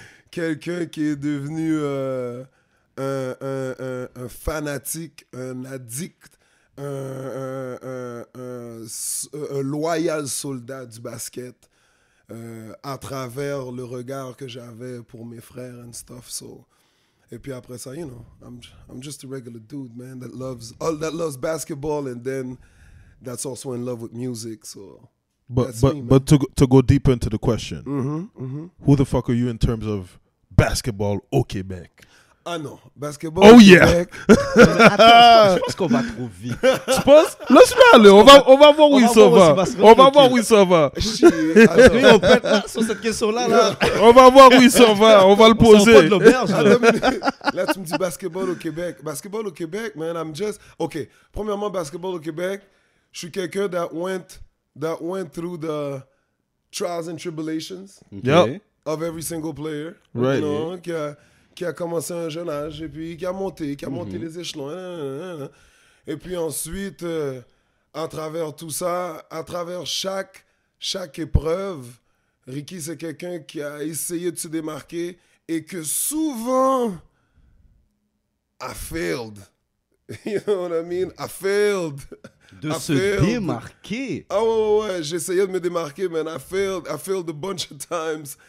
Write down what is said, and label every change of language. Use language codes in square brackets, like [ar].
[fr] Quelqu'un qui est devenu un fanatique, un addict, un loyal soldat du basket à travers le regard que j'avais pour mes frères [en] and stuff. So. [fr] Et puis après ça, [en] you know, I'm just a regular dude, man, that loves basketball, and then that's also in love with music. So. But to go deeper into the question, who the fuck are you in terms of basketball [fr] au Québec? Ah non, basketball au Québec. Attends, je pense qu'on va trop vite. Tu penses? Laisse-moi aller, on va voir où il s'en va. On va voir où il s'en va. On pète là, sur cette question-là. Là. On va voir où il s'en va, on va le poser. On sort pas de l'auberge. Là, tu me dis basketball au Québec. Basketball au Québec, man, OK, premièrement, basketball au Québec, je suis quelqu'un [en] that went through the trials and tribulations of every single player. Right. You know, [fr] qui a commencé à un jeune âge et puis qui a monté les échelons. Et puis ensuite, à travers tout ça, à travers chaque épreuve, Ricky, c'est quelqu'un qui a essayé de se démarquer et que souvent, [en] I failed. You know what I mean? I failed. [fr] De se démarquer. Ah ouais, j'essayais de me démarquer, man. [en] I failed a bunch of times.